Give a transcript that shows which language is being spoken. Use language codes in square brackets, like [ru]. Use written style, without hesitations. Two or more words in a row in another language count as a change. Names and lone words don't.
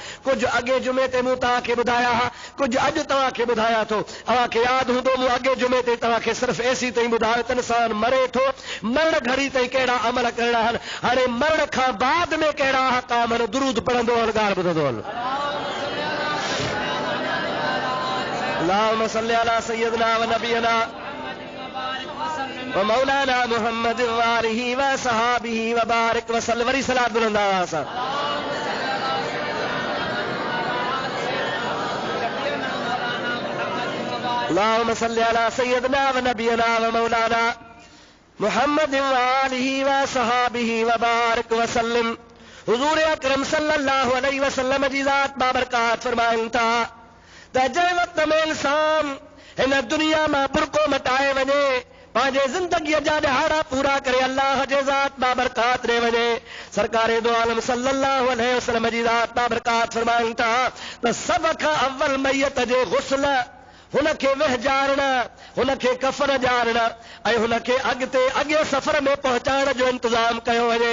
[sd] कुझु अॻे जुमे ते मूं तव्हांखे ॿुधाया हुआ, कुझु अॼु तव्हांखे ॿुधाया थो। तव्हांखे यादि हूंदो मूं अॻे जुमे ते तव्हांखे सिर्फ़ु एसी ताईं ॿुधायो त इंसान मरे थो, मरण घड़ी ताईं कहिड़ा अमल करणा आहिनि, हाणे मरण खां बाद में कहिड़ा अहकाम आहिनि। दुरूद पढ़ंदो हल, ॻाल्हि ॿुधंदो हल। [ar] اللهم صل على سيدنا و نبينا و مولانا محمد و آله و صحابه و بارك و سلم. [sd] वरी सलात बुलंदा असां। [ar] اللهم صل على سيدنا و نبينا و مولانا محمد و آله و صحابه و بارك و سلم. [sd] हुजूर अकरम [ar] صلى الله عليه وسلم [sd] जी ज़ात बाबरकात फरमाइनि था त जंहिं वक़्त में इंसान हिन दुनिया मां बुरको मटाए वञे, पंहिंजे ज़िंदगीअ जा ॾहाड़ा पूरा करे अल्लाह जे ज़ात बाबरकात ॾे वञे, सरकारे दो आलम [ar] صلى الله عليه وسلم [sd] जी ज़ात बाबरकात फरमाइनि था त सभ खां अव्वल मैयत जे गुस्ल, हुनखे वहजारण, हुनखे कफन ॼाणण ऐं हुनखे अॻे सफ़र में पहुचाइण जो इंतज़ाम कयो वञे।